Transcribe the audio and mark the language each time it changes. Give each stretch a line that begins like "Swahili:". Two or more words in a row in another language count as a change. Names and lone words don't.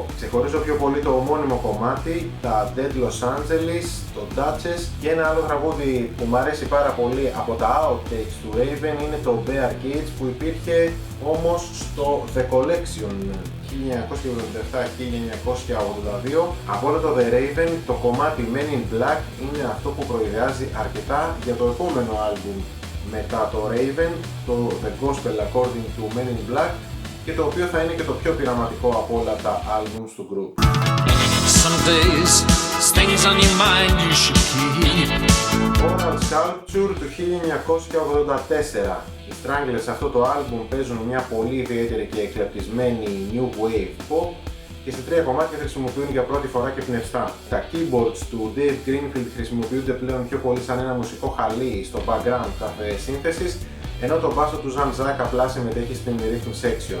Greek: Ξεχωρίζω πιο πολύ το ομώνυμο κομμάτι, τα Dead Los Angeles, το Duchess, και ένα άλλο τραγούδι που μου αρέσει πάρα πολύ από τα outtakes του Raven είναι το Bear Cage, που υπήρχε όμως στο The Collection 1977-1982. Από όλο το The Raven, το κομμάτι Men in Black είναι αυτό που προειδεάζει αρκετά για το επόμενο άλμπουμ μετά το Raven, το The Gospel According to Men in Black, και το οποίο θα είναι και το πιο πειραματικό από όλα τα albums του group. Oral Sculpture του 1984. Οι Stranglers σε αυτό το album παίζουν μια πολύ ιδιαίτερη και εκλεπτισμένη
English: new wave pop
Greek: και σε τρία κομμάτια χρησιμοποιούν για πρώτη φορά και πνευστά. Τα keyboards του Dave Greenfield χρησιμοποιούνται πλέον πιο πολύ σαν ένα μουσικό χαλί στο background κάθε σύνθεσης, ενώ το μπάσο του Jean Jacques απλά συμμετέχει στην
English: rhythm section.